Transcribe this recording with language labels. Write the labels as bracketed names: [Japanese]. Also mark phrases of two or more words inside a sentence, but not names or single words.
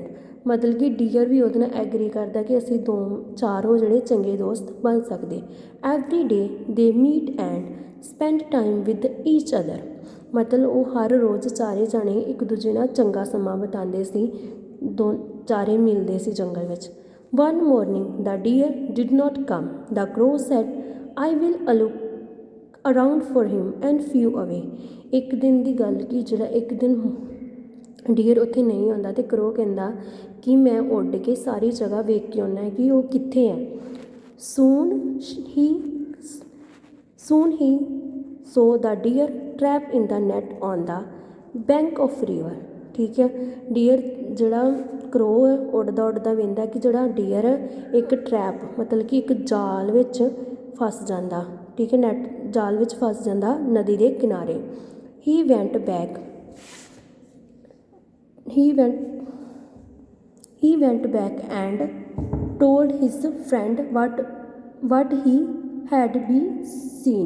[Punjabi] ਮਤਲਬ ਕਿ ਡੀਅਰ ਵੀ ਉਹਦੇ ਨਾਲ ਐਗਰੀ ਕਰਦਾ ਕਿ ਅਸੀਂ ਚਾਰੋਂ ਜਿਹੜੇ ਚੰਗੇ ਦੋਸਤ ਬਣ ਸਕਦੇ. [English] Every day they meet and spend time with each other. [Punjabi] ਮਤਲਬ ਉਹ ਹਰ ਰੋਜ਼ ਚਾਰੇ ਜਾਣੇ ਇੱਕ ਦੂਜੇ ਨਾਲ ਚੰਗਾ ਸਮਾਂ ਬਿਤਾਉਂਦੇ ਸੀ. ਚਾਰੇ ਮਿਲਦੇ ਸੀ ਜੰਗਲ ਵਿੱਚ. [English] One morning the deer did not come. The crow said, I will look around for him and flew away. [Punjabi] ਇੱਕ ਦਿਨ ਦੀ ਗੱਲ ਕਿ ਜਿਹੜਾ ਇੱਕ ਦਿਨ ਡੀਅਰ ਉੱਥੇ ਨਹੀਂ ਆਉਂਦਾ ਤੇ ਕਰੋ ਕਹਿੰਦਾ ਕਿ ਮੈਂ ਉੱਡ ਕੇ ਸਾਰੀ ਜਗ੍ਹਾ ਵੇਖ ਕੇ ਆਉਣਾ ਹੈ ਕਿ ਉਹ ਕਿੱਥੇ ਹੈ. [English] Soon he saw the deer trapped in the net on the bank of river. [Punjabi] ਠੀਕ ਹੈ, ਡੀਅਰ ਜਿਹੜਾ ਕਰੋ ਹੈ ਉੱਡਦਾ ਉੱਡਦਾ ਵੇਂਦਾ ਕਿ ਜਿਹੜਾ ਡੀਅਰ ਹੈ ਇੱਕ ਟਰੈਪ ਮਤਲਬ ਕਿ ਇੱਕ ਜਾਲ ਵਿੱਚ ਫਸ ਜਾਂਦਾ. ਠੀਕ ਹੈ, ਨੈਟ ਜਾਲ ਵਿੱਚ ਫਸ ਜਾਂਦਾ ਨਦੀ ਦੇ ਕਿਨਾਰੇ. [English] He went back and told his friend what he had be seen.